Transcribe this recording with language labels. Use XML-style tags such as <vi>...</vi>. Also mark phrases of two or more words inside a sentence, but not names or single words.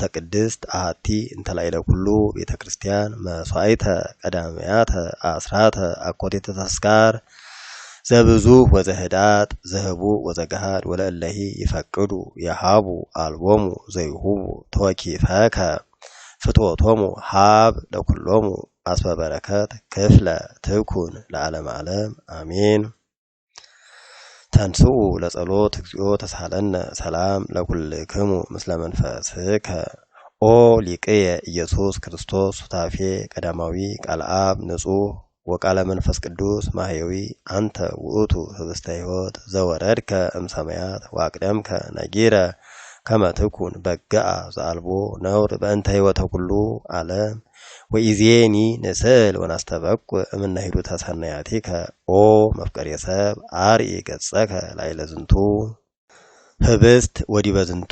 <gez>ቅድስት አሐቲ እንተ ላዕለ ኩሉ ቤተ ክርስቲያን መስዋዕተ ቀዳመያተ አስራተ አኮቴተ ተስካር ዘብዙ ወዘህዳት ዘህቡ ወዘጋድ ወለእለሂ ይፈቅዱ የሃቡ አልቦሙ ዘይሁቡ ተወኪፈከ ፍትወቶሙ ሃብ ለኩሎሙ አስበ በረከት ክፍለ ትኩን ለዓለመ ዓለም አሜን። ተንሥኡ ለጸሎት እግዚኦ ተሳሃለነ ሰላም ለኩልክሙ ምስለ መንፈስከ ኦ ሊቅየ ኢየሱስ ክርስቶስ ሱታፌ ቀዳማዊ ቃል አብ ንጹሕ ወቃለ መንፈስ ቅዱስ ማህያዊ አንተ ውእቱ ህብስተ ሕይወት ዘወረድከ እምሰማያት ወአቅደምከ ነጊረ ከመ ትኩን በግአ ዘአልቦ ነውር በእንተ ሕይወተ ኩሉ ዓለም ወኢዜኒ ንስእል ወናስተበቁ እምነ ሂሩተ ሰናያቲከ ኦ መፍቀሬ ሰብ አርኢ ገጸከ ላዕለ ዝንቱ ህብስት ወዲበ ዝንቱ</gez>